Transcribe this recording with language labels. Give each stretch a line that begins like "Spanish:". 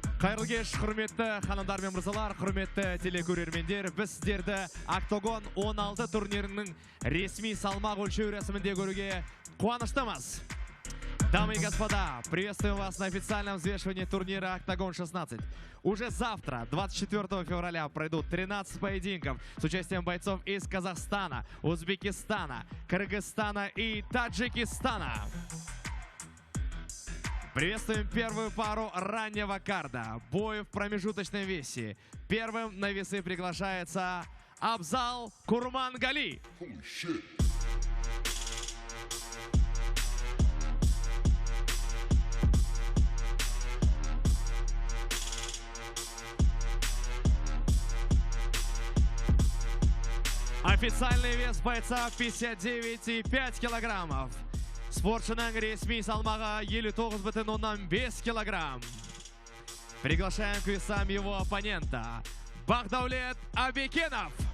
Kazakh: Қайырлы кеш, құрметті ханымдар мен мырзалар, құрметті телекөрермендер. Біз сіздерді Октагон 16 турнирінің ресми салмақ өлшеу рәсімінде көруге қуаныштымыз.
Russian: Дамы и господа, приветствуем вас на официальном взвешивании турнира Октагон 16. Уже завтра, 24 февраля, пройдут 13 поединков с участием бойцов из Казахстана, Узбекистана, Кыргызстана и Таджикистана. Приветствуем первую пару раннего карда. Бой в промежуточном весе. Первым на весы приглашается Абзал Курмангали. Официальный вес бойца 59,5 килограммов.
Kazakh: Спортшының ресми салмағы 59,5 килограмм.
Russian: Приглашаем к весам его оппонента Бахдаулет Абекенов.